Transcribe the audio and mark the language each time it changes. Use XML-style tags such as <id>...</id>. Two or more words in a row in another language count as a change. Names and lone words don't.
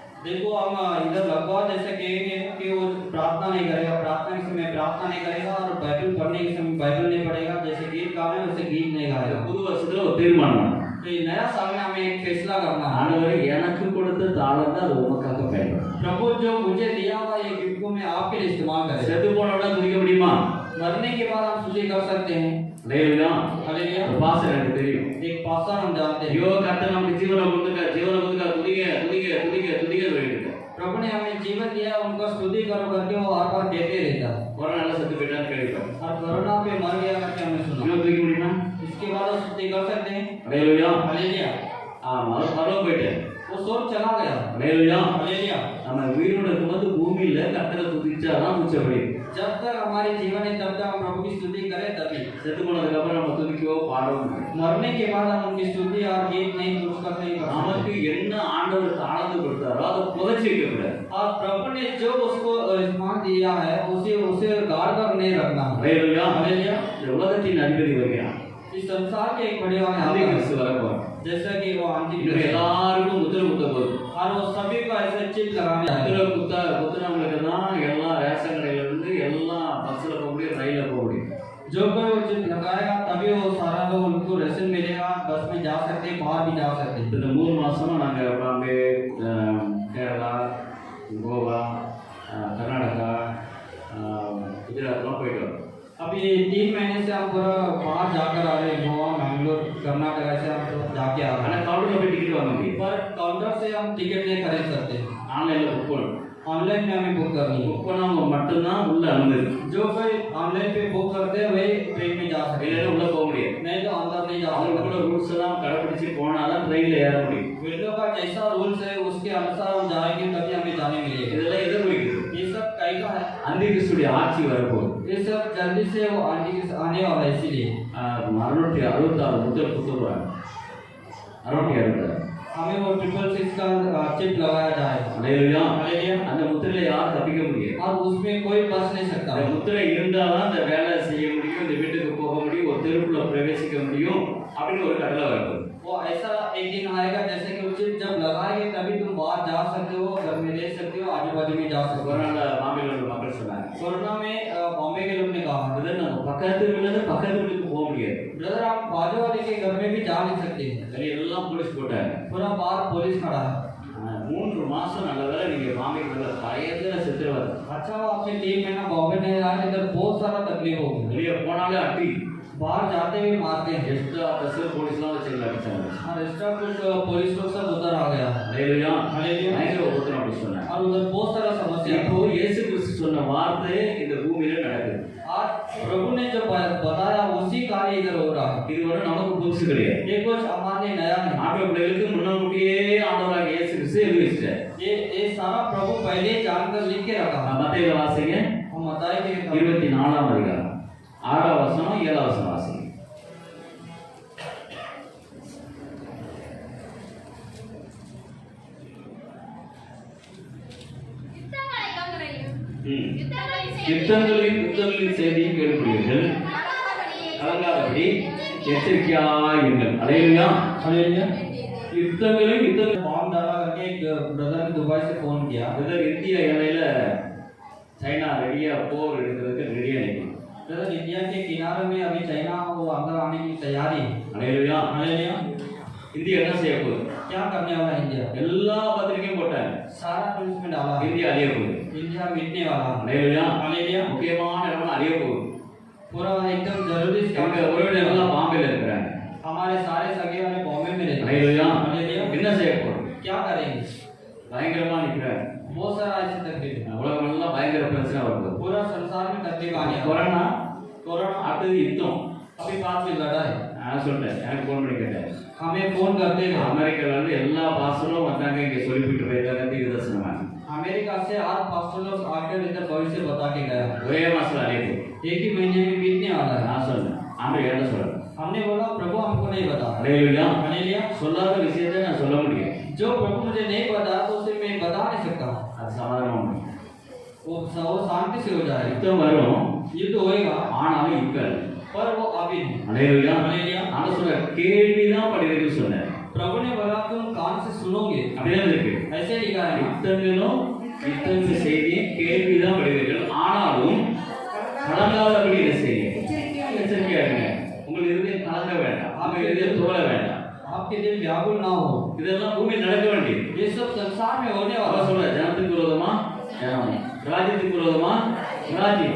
<hi>देखो हम इधर लगभग जैसे कहेंगे कि वो प्रार्थना नहीं करेगा, प्रार्थना के समय प्रार्थना नहीं करेगा, और बाइबल पढ़ने के समय बाइबल नहीं पढ़ेगा, जैसे गीत गाने वैसे गीत नहीं गाएगा।</hi> <ta>புது வருஷத்துல ஒரு தீர்மானம்.</ta> <hi>तो ये नया साल में हमें एक फैसला करना है।</hi> <ta>ஆண்டவரே எனக்கு கொடுத்த தாளத்தை அது உமக்காக பயன்படும்.</ta> <hi>प्रभु जो मुझे दिया हुआ ये गिफ्ट को मैं आपके लिए इस्तेमाल करें।</hi> <ta>செத்து போனவன துதிக்க முடியுமா?</ta> <hi>मरने के बाद हम स्तुति कर सकते हैं।</hi> <ta>அல்லேலூயா.</ta> <hi>हालेलुया।</hi> <ta>பாஸ்டர் எனக்கு தெரியும்.</ta> <hi>एक पास्टर हम जानते हैं।</hi> <ta>ஐயோ கர்த்தர் நமக்கு ஜீவனை கொடுத்துருக்கார், ஜீவனை கொடுத்துருக்கார், துதிக்க துதிக்க துதிக்க துதிக்க சொல்லிட்டு.</ta> <hi>प्रभु ने हमें जीवन दिया, उनका स्तुति करो करके वो हर बार देते रहता है।</hi> <ta>கொரோனால செத்து போயிட்டான்னு கேள்விப்பட்டேன்.</ta> <hi>और कोरोना पे मर गया करके हमने सुना।</hi> <ta>இன்னும் துதிக்க முடியுமா?</ta> <hi>इसके बाद वो स्तुति कर सकते हैं।</hi> <ta>அல்லேலூயா.</ta> <hi>हालेलुया।</hi> <ta>ஆமா, பரலோகம் போயிட்டேன்.</ta> <hi>वो स्वर्ग चला गया।</hi> <ta>அல்லேலூயா.</ta> <hi>हालेलुया।</hi> <ta>நம்ம உயிரோட இருக்கும்போது பூமியில கர்த்தரை துதிச்சாதான் மிச்சப்படி.</ta> <hi>जब तक हमारे जीवन है तब तक हम प्रभु की स्तुति करें तभी।</hi> <ta>செத்து போனதுக்கு அப்புறம் நம்ம துதிக்கவோ பாடவோ முடியாது.</ta> <hi>मरने के बाद हम उनकी स्तुति और गीत नहीं पुरस्कार नहीं कर</hi> <ta>நமக்கு</ta> <hi>सकते।</hi> <ta>என்ன ஆண்டவர் தாளந்து கொடுத்தாரோ அதை புதைச்சி வைக்க கூடாது.</ta> <hi>और प्रभु ने जो उसको सम्मान दिया है उसे उसे गाड़ कर नहीं रखना।</hi> <ta>அல்லேலூயா.</ta> <hi>हालेलुया।</hi> <ta>இந்த உலகத்தின் அதிபதி வருகிறான்.</ta> <hi>इस संसार के एक बड़े वाले</hi> <ta>ஆதி</ta> <hi>आते हैं।</hi> <ta>கிறிஸ்து வரப்போறான்.</ta> <hi>जैसा कि वो आंटी</hi> <ta>இவங்க எல்லாருக்கும் முத்திரை குத்த போகுது.</ta> <hi>और वो सभी को ऐसे चिप लगाने आए।</hi> <ta>முத்திரை குத்துறவங்களுக்கு தான் எல்லா ரேஷன் கடையில இருந்து எல்லா பஸ்ல போக முடியும், ரயில்ல போக முடியும்.</ta> <hi>जो कोई वो चिप लगाएगा तभी वो सारा लोग उनको रेशन मिलेगा, बस में जा सकते हैं, बाहर भी जा सकते हैं।</hi> <ta>இந்த 3 மாசமா நாங்க பாம்பே, கேரளா, கோவா, கர்நாடகா, குஜராத்லாம் போயிட்டு வரோம்.</ta> <hi>अभी 3 महीने से हम पूरा बाहर जाकर आ रहे हैं, गोवा, मैंगलोर, कर्नाटक ऐसे हम तो जाके आ रहे</hi> <ta>ஆனா கவுண்டர்ல போய் டிக்கெட் வாங்க முடியும்.</ta> <hi>हैं। पर काउंटर से हम टिकट नहीं खरीद सकते,</hi> <ta>ஆன்லைன்ல புக் பண்ணணும்.</ta> <hi>ऑनलाइन में हमें बुक करनी है।</hi> <ta>புக் பண்ணவங்க மட்டும்தான் உள்ள அனுமதி.</ta> <hi>जो कोई ऑनलाइन पे बुक करते हैं वही ट्रेन में जा सकते</hi> <ta>இல்லைன்னா</ta> <hi>हैं,</hi> <ta>உள்ள போக முடியாது.</ta> <hi>नहीं तो अंदर नहीं जा</hi> <ta>அவங்க கூட</ta> <hi>सकते।</hi> <ta>ரூல்ஸ் எல்லாம் கடைபிடிச்சு போனாதான் ட்ரெயின்ல ஏற முடியும்.</ta> <hi>विंडो का जैसा रूल्स है उसके अनुसार हम जाएंगे तभी हमें जाने मिलेगा।</hi> <ta>இதெல்லாம் எதை குறிக்குது?</ta> <hi>ये सब कई का है,</hi> <ta>அந்தி கிறிஸ்துடைய ஆட்சி வரப்போகுது.</ta> <hi>ये सब जल्दी से वो आने वाला है, इसीलिए</hi> <ta>666 முத்திரை குத்துறாங்க. 666</ta> <hi>हमें वो 666 का चिप लगाया जाएगा।</hi> <ta>அல்லேலூயா.</ta> <hi>हालेलुया।</hi> <ta>அந்த முத்திரையில யாரும் தப்பிக்க முடியாது.</ta> <hi>और उसमें कोई बच नहीं सकता।</hi> <ta>அந்த முத்திரை இருந்தாதான் அந்த வேலை செய்ய முடியும், இந்த வீட்டுக்கு போக முடியும், ஒரு தெருக்குள்ள பிரவேசிக்க முடியும் அப்படின்னு ஒரு கடலை வரப்போகுது.</ta> <hi>वो ऐसा एक दिन आएगा जैसे कि वो चिप जब लगाएंगे तभी तुम बाहर जा सकते हो, घर में रह सकते हो, आजू बाजू में जा सकते हो।</hi> <ta>கொரோனால பாம்பேல உள்ள மக்கள் சொன்னாங்க,</ta> <hi>कोरोना में बॉम्बे के लोग ने कहा,</hi> <ta>"பிரதர், நம்ம பக்கத்து வீட்டுக்கு போக முடியாது."</ta> <hi>ब्रदर आप बाजू वाले के घर में भी जा नहीं सकते।</hi> <ta>சரி, எல்லாம் போலீஸ் போட்டாங்க.</ta> <hi>पूरा बाहर पुलिस खड़ा है।</hi> <ta>3 மாசம் நல்ல வேலை நீங்க பாம்பேக்கு வரல, பயங்கர சித்திரவதை.</ta> <hi>अच्छा वो आपने 3 महीना बॉम्बे नहीं रहा, इधर बहुत सारा तकलीफ हो गई।</hi> <ta>வெளியே போனாலே அடி.</ta> <hi>बाहर जाते हुए मारते हैं।</hi> <ta>எக்ஸ்ட்ரா பஸ் போலீஸ்லாம் வச்சு அடிச்சாங்க.</ta> <hi>और एक्स्ट्रा कुछ पुलिस लोग सब उधर आ गया।</hi> <ta>அல்லேலூயா.</ta> <hi>हालेलुया।</hi> <ta>பயங்கர உபத்திரம் அப்படி சொன்னாங்க.</ta> <hi>और उधर बहुत सारा समस्या।</hi> <ta>இப்போ இயேசு கிறிஸ்து சொன்ன வார்த்தை இந்த பூமியில நடக்குது.</ta> <hi>आज प्रभु ने जो बताया उसी कार्य इधर हो रहा है।</hi> <ta>இது வரை நமக்கு புதுசு கிடையாது.</ta> <hi>ये कुछ हमारे नया नहीं।</hi> <ta>ஆண்டவர் பிள்ளைகளுக்கு முன்னாடியே ஆண்டவராக இயேசு கிறிஸ்து எழுதி வச்சிட்டார்.</ta> <hi>ये सारा प्रभु पहले जानकर लिख के रखा है।</hi> <ta>மத்தேயு வாசிங்க</ta> <hi>हम मत्ताई के</hi> <ta>24ஆம் அதிகாரம் 6ஆம் வசனம் 7ஆம் வசனம் வாசிங்க. யுத்தங்களின் செய்தியும் கேள்விப்படுவீர்கள், கலங்காதபடி எச்சரிக்கையாயிருங்கள். அல்லேலூயா.</ta> <hi>हालेलुया।</hi> <ta>யுத்தங்களின்</ta> <hi>फॉर्म डाला करके एक ब्रदर ने दुबई से फोन किया।</hi> <ta>இந்திய எல்லையில சைனா ரெடியா போர் எடுக்கிறதுக்கு ரெடியா நிற்கும்.</ta> <hi>ब्रदर इंडिया के किनारे में अभी चाइना वो अंदर आने की तैयारी है।</hi> <ta>அல்லேலூயா.</ta> <hi>हालेलुया।</hi> <ta>இந்தியா என்ன செய்ய போகுது?</ta> <hi>क्या करने वाला है इंडिया?</hi> <ta>எல்லா பத்திரிக்கையும் போட்டாங்க,</ta> <hi>सारा न्यूज़ में डाला है।</hi> <ta>இந்தியா அழிய போகுது.</ta> <hi>इंडिया मिटने वाला है।</hi> <ta>அல்லேலூயா.</ta> <hi>हालेलुया।</hi> <ta>முக்கியமான இடம் அழிய போகுது.</ta> <hi>पूरा एकदम जरूरी</hi> <ta>எங்க உறவினர்கள் எல்லாம் பாம்பேல இருக்கிறாங்க.</ta> <hi>हमारे सारे सगे वाले बॉम्बे में रहते हैं।</hi> <ta>அல்லேலூயா.</ta> <hi>हालेलुया।</hi> <ta>என்ன செய்ய போறோம்?</ta> <hi>क्या करेंगे?</hi> <ta>பயங்கரமா நிக்கிறாங்க.</ta> <hi>बहुत सारा ऐसे तकलीफ है।</hi> <ta>உலகம் எல்லாம் பயங்கர பிரச்சனை வருது.</ta> <hi>पूरा संसार में तकलीफ आने वाला है।</hi> <ta>கொரோனா,</ta> <hi>कोरोना</hi> <ta>அடுத்தது யுத்தம்.</ta> <hi>अभी बाद में लड़ाई।</hi> <ta>நான் சொல்றேன், எனக்கு போன் பண்ணி கேட்டேன்.</ta> <hi>हमें फोन करते हैं।</hi> <ta>அமெரிக்கால இருந்து எல்லா பாஸ்டரும் வந்தாங்க, இங்க சொல்லிவிட்டு போயிருக்காங்க தீர்க்கதரிசனமாக.</ta> <hi>अमेरिका से 8 पास्टर लोग आकर इधर भविष्य बता के गए।</hi> <ta>ஒரே மாசத்துல அழிய போகுது.</ta> <hi>एक ही महीने में बीतने वाला है।</hi> <ta>நான் சொன்னேன், ஆமென் என்ன சொல்றேன்?</ta> <hi>हमने बोला प्रभु हमको नहीं बता।</hi> <ta>அல்லேலூயா.</ta> <hi>हालेलुया।</hi> <ta>சொல்லாத விஷயத்தை நான் சொல்ல முடியும்.</ta> <hi>जो प्रभु मुझे नहीं बताया तो उसे मैं बता नहीं सकता।</hi> <ta>அது சமாதானமா முடியும்.</ta> <hi>वो शांति से हो जाएगा।</hi> <ta>யுத்தம் வரும்,</ta> <hi>युद्ध होएगा</hi> <ta>ஆனாலும் இருக்காது.</ta> <hi>पर वो अभी नहीं।</hi> <ta>அல்லேலூயா.</ta> <hi>हालेलुया।</hi> <ta>நான் சொல்றேன், கேள்விதான் படிக்கிறதுக்கு சொன்னேன்.</ta> <hi>प्रभु ने बोला तुम कान से सुनोगे,</hi> <ta>அப்படிதான் இருக்கு.</ta> <hi>ऐसे लिखा है ना।</hi> <ta>இத்தனை செய்தியை கேள்விதான் படுவீர்கள், ஆனாலும் கலங்காதபடி என்ன செய்யுங்க, எச்சரிக்கையா இருங்க. உங்கள் இருதயம் கலங்க வேண்டாம், உங்கள் இருதயம் தோல வேண்டாம்.</ta> <hi>आपके दिल व्याकुल ना हो।</hi> <ta>இதெல்லாம் பூமியில் நடக்க வேண்டியது.</ta> <hi>ये सब संसार में होने</hi> <ta>அவ</ta> <hi>वाला</hi> <ta>சொல்ற ஜனத்துக்கு விரோதமா ஜனம், ராஜ்யத்துக்கு விரோதமா ராஜ்யம்.</ta>